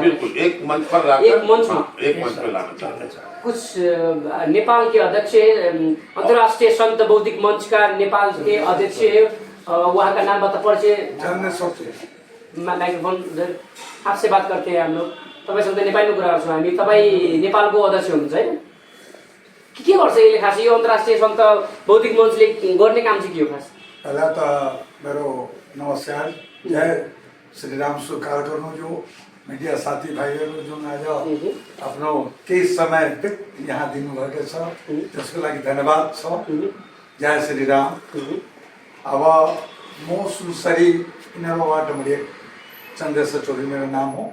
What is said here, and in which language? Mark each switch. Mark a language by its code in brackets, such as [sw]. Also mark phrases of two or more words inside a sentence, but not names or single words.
[hi] बिल्कुल, एक मंच पर लाकर एक मंच पे लाना चाहते हैं। कुछ नेपाल के अध्यक्ष, अंतर्राष्ट्रीय संत बौद्धिक मंच का नेपाल के अध्यक्ष, वहाँ का नाम बता, परिचय। माइक्रोफोन आपसे बात करते हैं हम लोग। [ne] तपाईँसँग नेपालीमा कुरा गर्छौँ हामी। तपाईँ नेपालको अध्यक्ष हुनुहुन्छ होइन? के गर्छ यसले खास? यो अन्तर्राष्ट्रिय संत बौद्धिक मंचले गर्ने काम चाहिँ के हो खास? [hi] पहला तो [ne] मेरो नमस्कार, जय श्री राम स्वीकार गर्नु। जो मीडिया साथी भाइहरू जुन आज आफ्नो केही समय यहाँ दिनुभएको छ त्यसको लागि धन्यवाद छ। जय श्री राम। अब म सुनसरी इनरवाबाट मैले चन्द्रेश्वर चौधरी मेरो नाम हो।